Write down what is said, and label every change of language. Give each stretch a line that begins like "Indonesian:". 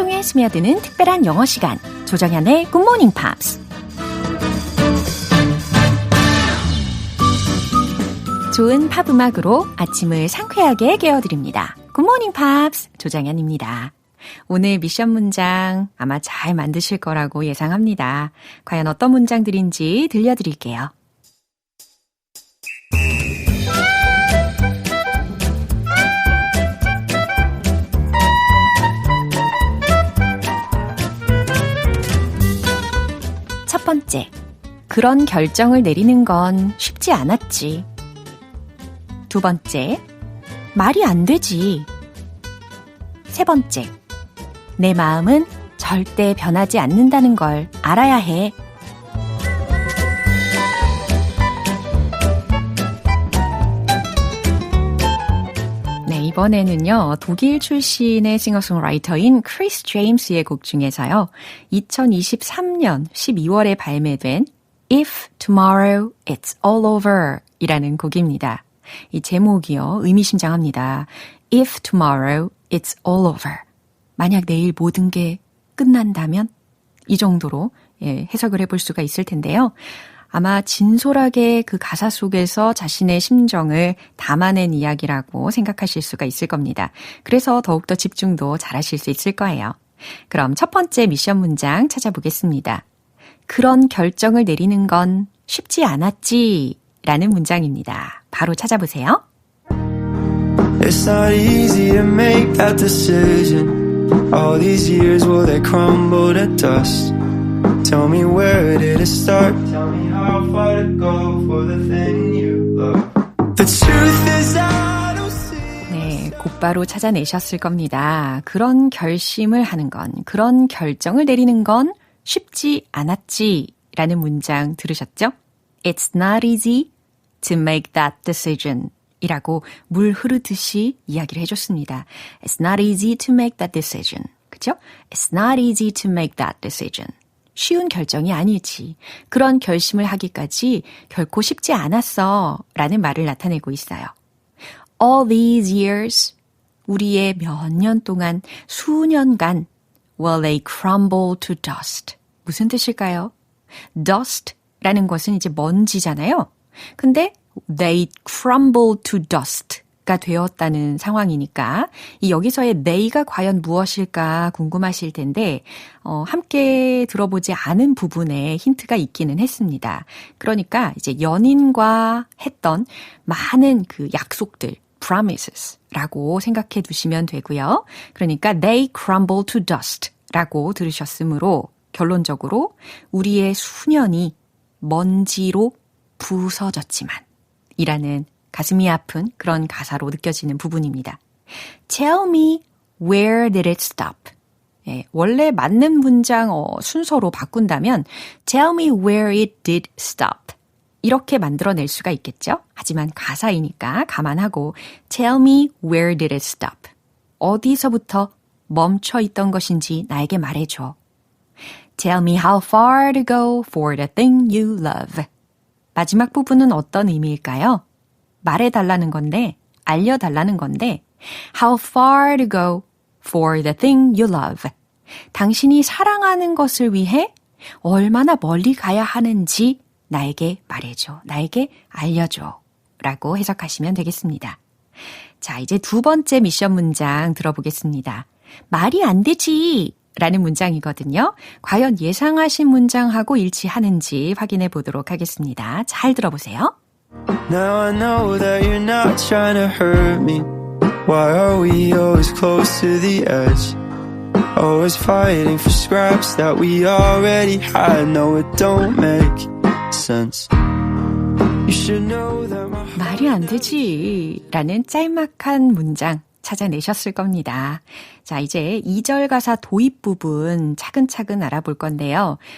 Korean: 스며드는 특별한 영어 시간, 조정현의 Good Morning Pops. 좋은 팝 음악으로 아침을 상쾌하게 깨워드립니다. Good Morning Pops, 조정현입니다. 오늘 미션 문장 아마 잘 만드실 거라고 예상합니다. 과연 어떤 문장들인지 들려드릴게요. 첫 번째, 그런 결정을 내리는 건 쉽지 않았지. 두 번째, 말이 안 되지. 세 번째, 내 마음은 절대 변하지 않는다는 걸 알아야 해. 네, 이번에는요, 독일 출신의 싱어송라이터인 크리스 제임스의 곡 중에서요, 2023년 12월에 발매된 If Tomorrow It's All Over 이라는 곡입니다. 이 제목이요, 의미심장합니다.
English: If tomorrow it's all over.
Korean: 만약 내일 모든 게 끝난다면? 이 정도로 해석을 해볼 수가 있을 텐데요. 아마 진솔하게 그 가사 속에서 자신의 심정을 담아낸 이야기라고 생각하실 수가 있을 겁니다. 그래서 더욱더 집중도 잘하실 수 있을 거예요. 그럼 첫 번째 미션 문장 찾아보겠습니다. 그런 결정을 내리는 건 쉽지 않았지 라는 문장입니다. 바로 찾아보세요.
English: It's not easy to make that decision. All these years, will they crumble to dust? Tell me where did it start? Tell me how far to go for the thing you love. The truth is I don't see.
Korean: 네, 곧바로 찾아내셨을 겁니다. 그런 결심을 하는 건, 그런 결정을 내리는 건 쉽지 않았지 라는 문장 들으셨죠?
English: It's not easy to make that decision
Korean: 이라고 물 흐르듯이 이야기를 해줬습니다.
English: It's not easy to make that decision.
Korean: 그죠?
English: It's not easy to make that decision.
Korean: 쉬운 결정이 아니지. 그런 결심을 하기까지 결코 쉽지 않았어 라는 말을 나타내고 있어요.
English: All these years,
Korean: 우리의 몇 년 동안, 수년간
English: will they crumble to dust.
Korean: 무슨 뜻일까요? Dust라는 것은 이제 먼지잖아요. 근데
English: they crumble to dust
Korean: 가 되었다는 상황이니까 이 여기서의 they가 과연 무엇일까 궁금하실 텐데 함께 들어보지 않은 부분에 힌트가 있기는 했습니다. 그러니까 이제 연인과 했던 많은 그 약속들 promises라고 생각해 두시면 되고요. 그러니까
English: they crumble to dust
Korean: 라고 들으셨으므로 결론적으로 우리의 수년이 먼지로 부서졌지만 이라는 가슴이 아픈 그런 가사로 느껴지는 부분입니다.
English: Tell me where did it stop?
Korean: 예, 원래 맞는 문장 순서로 바꾼다면
English: Tell me where it did stop.
Korean: 이렇게 만들어낼 수가 있겠죠? 하지만 가사이니까 감안하고
English: Tell me where did it stop?
Korean: 어디서부터 멈춰 있던 것인지 나에게 말해줘.
English: Tell me how far to go for the thing you love.
Korean: 마지막 부분은 어떤 의미일까요? 말해달라는 건데, 알려달라는 건데,
English: how far to go for the thing you love.
Korean: 당신이 사랑하는 것을 위해 얼마나 멀리 가야 하는지 나에게 말해줘, 나에게 알려줘 라고 해석하시면 되겠습니다. 자, 이제 두 번째 미션 문장 들어보겠습니다. 말이 안 되지 라는 문장이거든요. 과연 예상하신 문장하고 일치하는지 확인해 보도록 하겠습니다. 잘 들어보세요.
English: Now I know that you're not trying to hurt me. Why are we always close to the edge? Always fighting for scraps that we already had. No, it don't make sense. You should know that my heart...
Korean: 말이 안 되지 라는 짤막한 문장 찾아내셨을 겁니다. 자, 이제 2절 가사 도입 부분 차근차근 알아볼 건데요.